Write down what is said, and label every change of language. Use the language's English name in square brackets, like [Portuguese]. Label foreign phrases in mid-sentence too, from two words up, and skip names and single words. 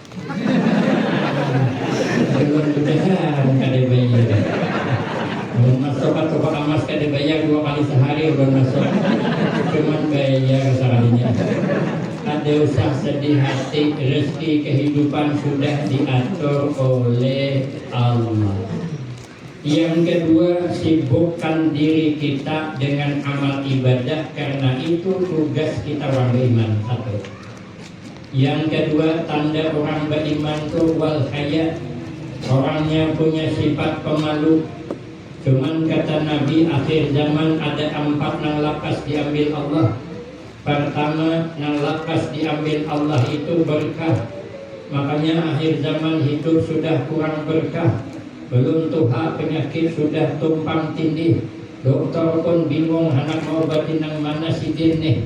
[Banjar] Ulun udahan kada bayar. Masuk ke toko emas kada bayar 2 kali sehari ulun masuk. Cuman bayar sekalinya. Ada usah sedih hati, rezeki kehidupan sudah diatur oleh Allah. Yang kedua, sibukkan diri kita dengan amal ibadah, karena itu tugas kita orang beriman. 1. Yang kedua, tanda orang beriman itu wal haya, orangnya punya sifat pemalu. Cuman kata Nabi, akhir zaman ada 4 nang lakas diambil Allah. Pertama, nang lakas diambil Allah itu berkah. Makanya akhir zaman hidup sudah kurang berkah. Belum tuha penyakit sudah tumpang tindih. Dokter pun bingung hendak mau obati nang mana sidin nih.